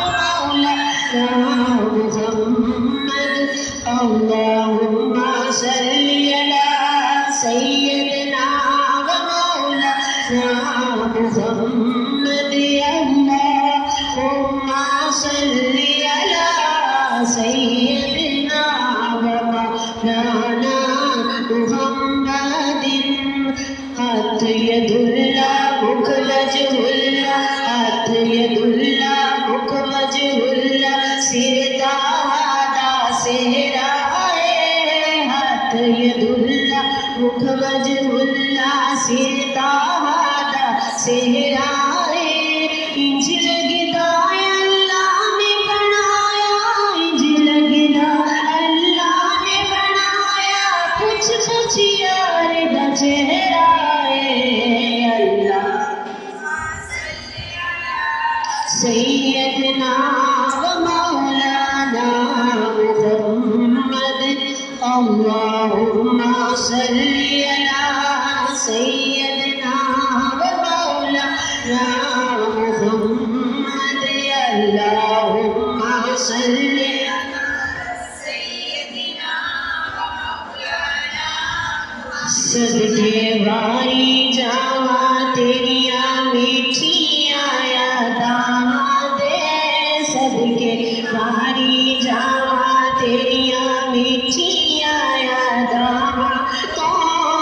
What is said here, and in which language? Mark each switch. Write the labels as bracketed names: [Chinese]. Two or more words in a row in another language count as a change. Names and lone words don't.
[Arabic] مولانا محمد، اللهم صل على سيدنا ومولانا محمد، اللهم صل على سيدنا ومولانا محمدٍ. [Punjabi] ہتھ یداللہ مکھ وجہ اللہ، ہتھ یداللہ مکھ وجہ اللہ, سر دادا سہرا ہے، ہتھ یداللہ مکھ وجہ اللہ، سر دادا سہرا ہے، اینج لگدا اللہ نے بنایا، اینج لگدا اللہ نے بنایا، کجھ کجھ یار دا چہرہ [Arabic] سيدنا ومولانا محمد، اللهم صل على سيدنا ومولانا محمد، اللهم صل على سيدنا ومولانا. [Punjabi] صدقے واری جاواں تیریاں مٹھیاں یاداں دے، صدقے واری جاواں تیریاں مٹھیاں یاداں,